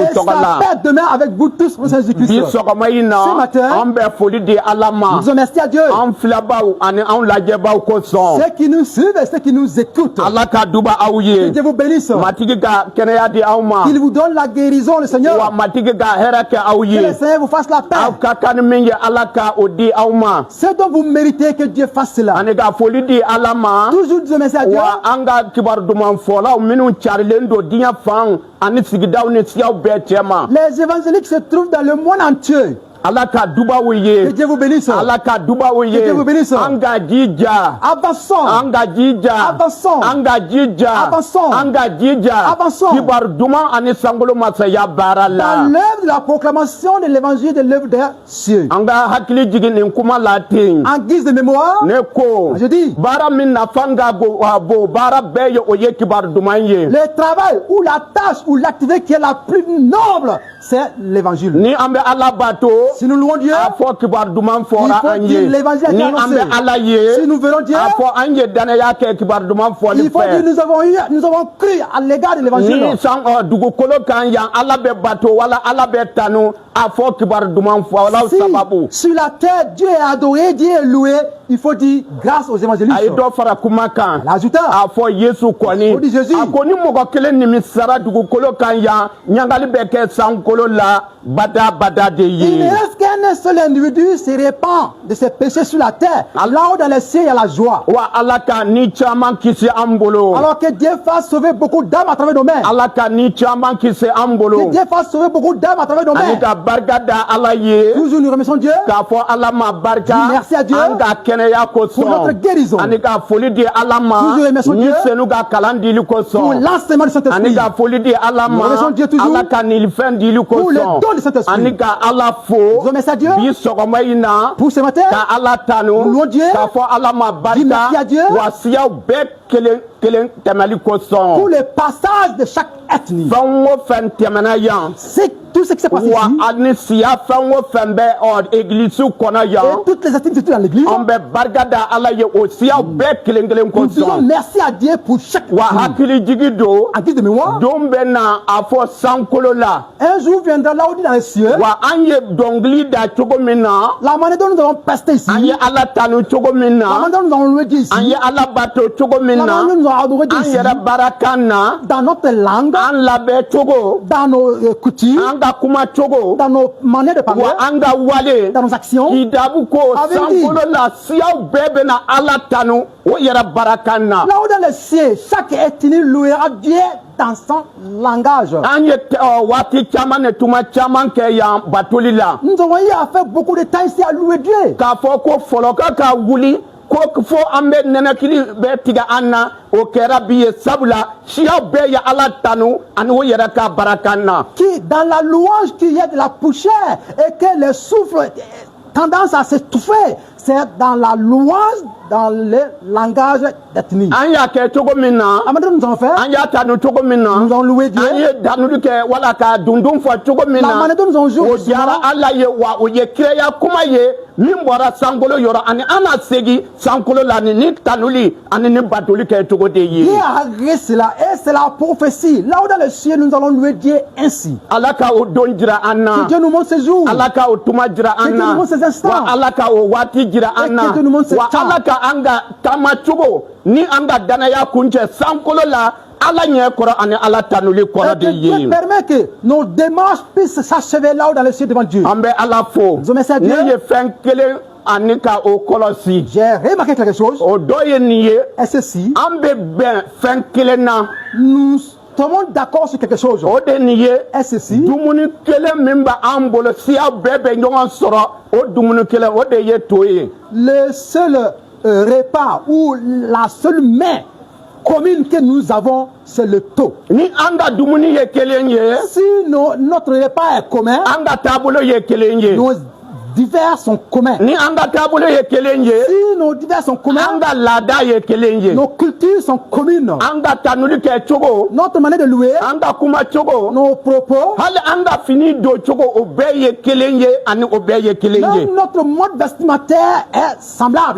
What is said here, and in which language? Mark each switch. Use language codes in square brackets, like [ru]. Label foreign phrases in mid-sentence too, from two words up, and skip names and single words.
[fr] et [bm] tɔgɔ sa la. [fr] paix demeure avec vous tous, mon Seigneur [bm] Bi [fr] Jésus-Christ. [bm] sɔgɔma in na [fr] Ce matin, [bm] an bɛ foli di Ala ma. [fr] Nous remercions à Dieu. [bm] An filabaw ani an lajɛbaw kosɔn. [fr] Ceux qui nous suivent et ceux qui nous écoutent. [bm] Ala ka duba aw [fr] Que [bm] ye. [fr] Dieu vous bénisse. [bm] Matigi ka kɛnɛya di aw ma. [fr] Qu'il vous donne la guérison, le Seigneur. [bm] Wa matigi ka hɛrɛ kɛ aw [fr] Que le [bm] ye. [fr] Seigneur vous fasse la [bm] Aw [fr] paix. [bm] ka kan ni min ye Ala ka o di aw ma. [fr] Ce dont vous méritez, que Dieu fasse cela. [bm] Ani ka foli di Ala ma. [fr] Toujours nous remercions à Dieu. [bm] Wa an ka kibaru duman fɔlaw minnu carilen don diɲɛ fan ani sigidaw ni siyaw bɛɛ cɛ ma. [fr] Les évangéliques se trouvent dans le monde entier. [bm] Ala ka dubaw [fr] Que [bm] ye. [fr] Dieu vous bénisse. [bm] Ala ka dubaw ye. [fr] Que Dieu vous bénisse. [bm] An ka jija. [fr] Avançons. [bm] An ka jija. [fr] Avançons. [bm] An ka jija. [fr] Avançons. [bm] An ka jija. [fr] Avançons. [bm] Kibaru duman ani sankolo masaya baara [fr] Dans [bm] la. [fr] l'œuvre de la proclamation de l'évangile de l'œuvre des cieux. [bm] An ka hakili jigin nin kuma la ten. [fr] En guise de mémoire, [bm] Ne ko. [fr] je dis, [bm] Baara min nafa ka bon baara bɛɛ ye o ye kibaru duman ye. [fr] le travail ou la tâche ou l'activité qui est la plus noble, c'est l'évangile. [bm] Ni an bɛ Ala bato. [fr] Si nous louons Dieu, [bm] A fɔ kibaru duman fɔra [fr] Il faut [bm] an [fr] dire [bm] ye. [fr] l'évangile a été [bm] Ni an [fr] annoncé. [bm] bɛ Ala ye. [fr] si nous verrons Dieu, [bm] A fɔ an ye danaya kɛ kibaru duman fɔli [fr] il faut dire [bm] fɛ. [fr] nous avons cru à l'égard de l'évangile. [bm] Ni san dugukolo kan yan Ala bɛ bato wala Ala bɛ tanu a fɔ kibaru duman fɔ wala sababu. [fr] Si sur la terre Dieu est adoré, Dieu est loué, il faut dire grâce aux évangélistes. [bm] A ye dɔ fara kuma kan. [fr] L'ajouta, [bm] A fɔ Yesu kɔni. [fr] O di Jésus. [bm] A ko ni mɔgɔ kelen nimisara dugukolo kan yan ɲagali bɛ kɛ sankolo la bada bada de [fr] il ne [bm] ye. [fr] reste qu'un seul individu se répand de ses péchés sur la terre. Là-haut dans les cieux, il y a la joie. [bm] Wa Ala ka ni caman kisi an bolo. [fr] Alors que Dieu fasse sauver beaucoup d'âmes à travers nos mains. [bm] Ala ka ni caman kisi an [fr] Que [bm] bolo. [fr] Dieu fasse sauver beaucoup d'âmes à travers nos [bm] Ani [fr] mains. [bm] ka barika da Ala ye. [fr] Toujours nous remercions Dieu [bm] K'a fɔ Ala ma barika. [fr] Merci à Dieu [bm] An ka kɛnɛya [fr] pour notre [bm] kosɔn. [fr] guérison, [bm] Ani ka foli di Ala ma. [fr] Toujours remercions [bm] Ni [fr] Dieu [bm] senu ka kalan dili [fr] pour [bm] kosɔn. [fr] l'enseignement du [bm] Ani [fr] Saint-Esprit. [bm] ka foli di Ala [fr] Nous [bm] ma. [fr] remercions Dieu toujours [bm] Ala ka nilifɛn dili [fr] pour le [bm] kosɔn. [fr] don du Saint-Esprit. [bm] Ani ka Ala fo. [fr] remercie à Dieu [bm] bi sɔgɔma in na [fr] pour ce matin. [bm] ka Ala tanu [fr] Nous louons Dieu. [bm] k'a fɔ Ala ma [fr] Dis merci à Dieu. [bm] barika wa siyaw bɛɛ kelen tɛmɛli [fr] Pour [bm] kosɔn [fr] le passage de chaque ethnie. [bm] fɛn o fɛn tɛmɛna yan [fr] C'est tout ce qui s'est passé [bm] wa [fr] ici. [bm] ani siya fɛn o fɛn bɛ église kɔnɔ [fr] Et [bm] yan [fr] toutes les ethnies dans l'église. [bm] an bɛ barika da Ala ye o siyaw bɛɛ kelen [fr] Nous disons [bm] kosɔn [fr] merci à Dieu pour chaque [bm] wa [fr] ethnie. [bm] hakili jigi don [fr] En guise de mémoire, [bm] don bɛ na a fɔ sankolo la [fr] un jour viendra là où dit dans les cieux, [bm] wa an ye dɔnkili da cogo min na [fr] la manière dont nous allons pester ici, [bm] an ye Ala tanu cogo min [fr] la [bm] na [fr] manière dont nous allons louer Dieu ici, [bm] an ye Ala bato cogo min [fr] la [bm] na [fr] manière dont nous allons adorer Dieu [bm] an [fr] ici, [bm] yɛrɛ baarakan na [fr] dans notre langue, [bm] an labɛn cogo [fr] dans nos coutumes, [bm] an ka kuma cogo [fr] dans nos manières de parler, [bm] wa an ka wale [fr] dans nos actions. [bm] kidabu ko [fr] Avec [bm] sankolo la siyaw bɛɛ bɛ na Ala tanu o yɛrɛ baarakan na [fr] Là où dans les cieux, chaque ethnie louera Dieu dans son langage. [bm] an ye waati caman ne tuma caman kɛ yan batoli la [fr] Nous avons eu à faire beaucoup de temps ici à louer Dieu. [bm] k'a fɔ ko fɔlɔ ka wuli ko fo an bɛ nɛnɛkili bɛ tigɛ an na o kɛra bi ye sabula siyaw bɛɛ ye Ala tanu ani o yɛrɛ ka baarakan na [fr] Qui, dans la louange qu'il y a de la poussière et que le souffle tendance à s'étouffer, c'est dans la louange, dans le langage d'ethnie. [bm] an y'a kɛ cogo min na [fr] À maintenant, nous allons faire, [bm] an y'a tanu cogo min na [fr] nous allons louer Dieu. [bm] an ye danuli kɛ wala ka dundun fɔ cogo min [fr] La [bm] na [fr] manière dont nous allons jouer, [bm] o diyara Ala ye wa o ye kiraya kuma ye min bɔra sankolo yɔrɔ ani an na segi sankolo la ni tanuli ani ni batoli kɛ cogo de ye [fr] Dieu a agréé cela et c'est la prophétie. Là où dans le ciel, nous allons louer Dieu ainsi. [bm] Ala ka o don jira an [fr] Que [bm] na [fr] Dieu nous montre ses jours. [bm] Ala ka o tuma jira an [fr] Que Dieu [bm] na [fr] nous montre ses instants. [bm] wa Ala ka o waati jira an na [fr] Et que Dieu nous montre ses [bm] wa [fr] temps. [bm] Ala ka an ka taama cogo ni an ka danaya kuncɛ sankolo la Ala ɲɛ kɔrɔ ani Ala tanuli kɔrɔ [fr] Et de que Dieu [bm] ye [fr] permet que nos démarches puissent s'achever là où dans le ciel devant Dieu. [bm] an bɛ Ala fo [fr] Nous remercions Dieu. [bm] ne ye fɛn kelen ani ka o kɔlɔsi [fr] J'ai remarqué quelque chose. [bm] o dɔ ye nin ye [fr] Et ceci, [bm] an bɛ bɛn fɛn kelen na [fr] nous tombons d'accord sur quelque chose. [bm] o de nin ye [fr] Et ceci, [bm] dumuni kelen min bɛ an bolo siya bɛɛ bɛ ɲɔgɔn sɔrɔ o dumuni kelen o de ye to ye [fr] le seul repas ou la seule main commune que nous avons, c'est le taux. [bm] ni an ka dumuni ye kelen ye [fr] Si notre repas est commun, [bm] an ka taabolo ye kelen ye [fr] nos divers sont communs. [bm] ni an ka taabolo ye kelen ye [fr] Si nos divers sont [bm] an [fr] communs, [bm] ka laada ye kelen ye [fr] nos cultures sont communes. [bm] an ka tanuli kɛ cogo [fr] Notre manière de louer, [bm] an ka kuma cogo [fr] nos propos, [bm] hali an ka fini don cogo o bɛɛ ye kelen ye ani o bɛɛ ye kelen ye [fr] même notre mode vestimentaire est semblable.